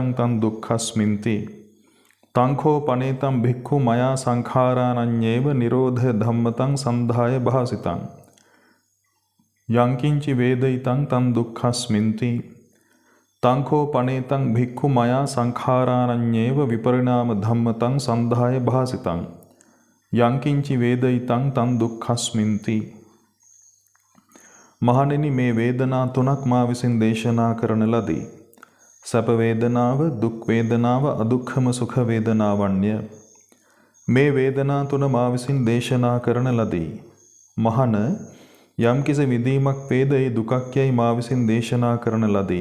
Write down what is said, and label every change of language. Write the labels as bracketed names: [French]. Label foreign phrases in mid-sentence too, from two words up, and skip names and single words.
[Pali] තං දුක්ඛස්මින්ති තං khෝ පනේතං භික්ඛු මයා සංඛාරාණඤ්ඤේව නිරෝධ ධම්මතං සන්ධාය භාසිතං යං කිංචි වේදිතං තං දුක්ඛස්මින්ති තං khෝ පනේතං භික්ඛු මයා සංඛාරාණඤ්ඤේව විපරිණාම ධම්මතං සන්ධාය භාසිතං යං කිංචි වේදිතං තං දුක්ඛස්මින්ති [Sinhala] මහණෙනි මේ වේදනා තුනක් මා විසින් දේශනා කරන ලදී. සැප වේදනාව, දුක් වේදනාව, අදුක්ඛම සුඛ වේදනාවන්ය. මේ වේදනා තුන මා විසින් දේශනා කරන ලදී. මහණ යම්කිසි විදීමක් වේද ඒ දුකක් යයි මා විසින් දේශනා කරන ලදී.